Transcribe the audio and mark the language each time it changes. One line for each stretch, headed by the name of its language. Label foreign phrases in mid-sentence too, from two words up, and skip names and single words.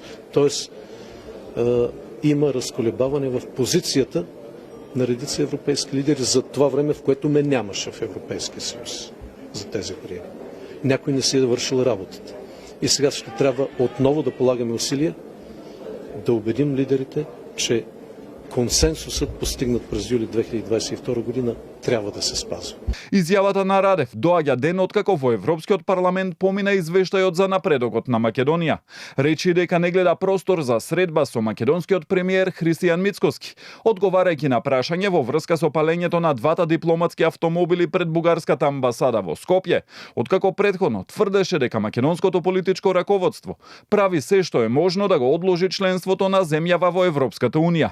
Bulgarian: Тоест, има разколебаване в позицията на редица европейски лидери за това време, в което ме нямаше в Европейския съюз за тези години. Някой не си е вършил работата. И сега ще трябва отново да полагаме усилия да убедим лидерите, че консенсусът, постигнат през юли 2022 година, трябва да се спазва.
Macedonian: Изјавата на Радев доаѓа ден откако во Европскиот парламент помина извештајот за напредокот на Македонија. Речи дека не гледа простор за средба со македонскиот премиер Христијан Мицкоски, одговарајќи на прашање во врска со палењето на двата дипломатски автомобили пред бугарската амбасада во Скопје, откако претходно тврдеше дека македонското политичко раководство прави се што е можно да го одложи членството на земјава во Европската унија.